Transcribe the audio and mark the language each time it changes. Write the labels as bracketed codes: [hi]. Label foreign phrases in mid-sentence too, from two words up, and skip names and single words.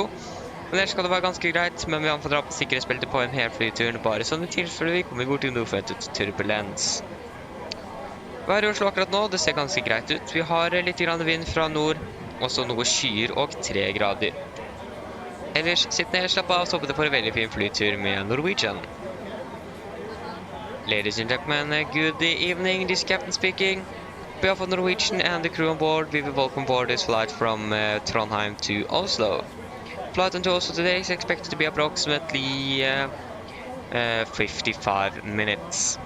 [no] Men ellers skal det være ganske greit, men vi anbefaler å dra på sikkerhetsbeltet på en hel flytur, bare sånn i tilfelle vi kommer bort til noe forventet turbulens. Været i Oslo akkurat nå, det ser ganske greit ut. Vi har litt grann vind fra nord, også noe skyer og 3 grader. Ellers, sitt ned, slapp av og stoppe det på en veldig fin flytur med Norwegian. [en] Ladies and gentlemen, good evening, this is Captain speaking. On behalf of Norwegian and the crew on board, we will welcome aboard this flight from Trondheim to Oslo. Flight into Oslo today is expected to be approximately 55 minutes.